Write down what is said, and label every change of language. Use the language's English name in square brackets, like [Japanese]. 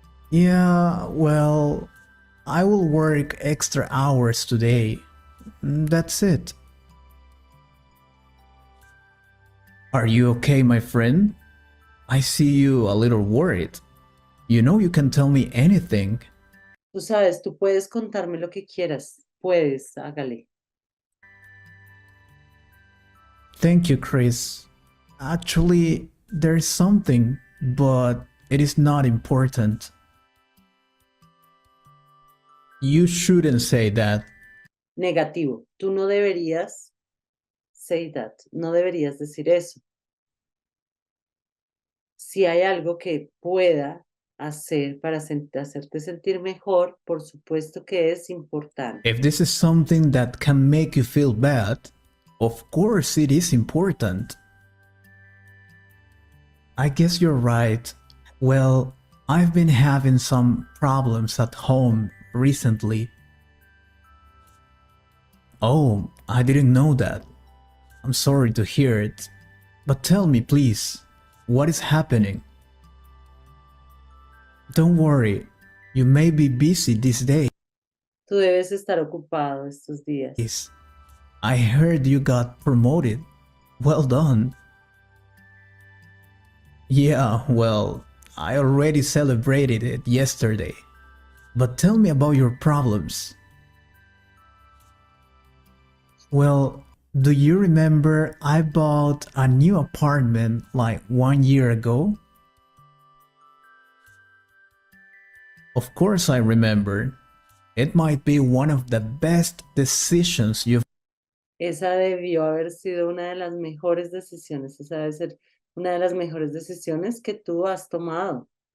[English] Yeah, well, I will work extra hours today. That's it. Are you okay, my friend? I see you a little worried. You know you can tell me anything. [Spanish] Tú sabes, tú puedes contarme lo que quieras. Puedes, hágale. [English] Thank you, Chris. Actually, there's something, but it is not important. You shouldn't say that. [Spanish] Negativo. Tú no deberías [English] say that. [Spanish] No deberías decir eso. Si hay algo que pueda hacer para hacerte sentir mejor, por supuesto que es importante. [English] If this is something that can make you feel bad, of course it is important. I guess you're right. Well, I've been having some problems at home recently. Oh, I didn't know that. I'm sorry to hear it. But tell me, please, what is happening? Don't worry, you may be busy this day. [Spanish] Tú debes estar ocupado estos días. [English] Yes. I heard you got promoted. Well done. Yeah, well, I already celebrated it yesterday. But tell me about your problems. Well, do you remember I bought a new apartment like 1 year ago? Of course I remember. It might be one of the best decisions you've [Spanish] Esa debió haber sido una de las mejores decisiones. Esa debe ser una de las mejores decisiones que tú has tomado.